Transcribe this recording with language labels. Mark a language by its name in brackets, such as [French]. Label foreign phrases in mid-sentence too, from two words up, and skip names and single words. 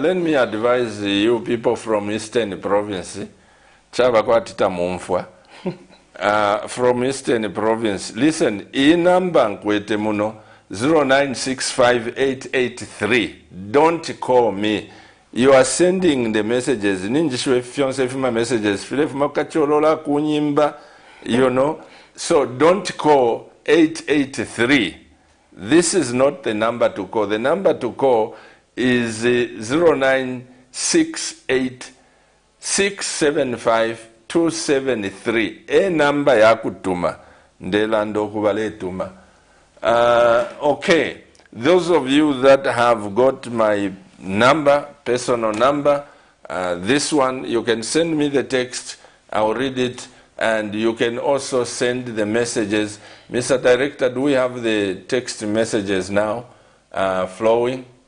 [English] Let me advise you people from Eastern Province. From Eastern Province. Listen, number [Bemba] nkwete muno [English] 0965883. Don't call me. You are sending the messages. [Bemba] Ninjishwe fiance fima messages. File fima kacholola kunyimba. [English] You know. So don't call 883. This is not the number to call. The number to call is 0968675 a number [Bemba] ya kutuma ndela ndo kubale tuma. [English] Okay, those of you that have got my number, personal number, this one, you can send me the text, I'll read it, and you can also send the messages. Mr. Director, do we have the text messages now flowing?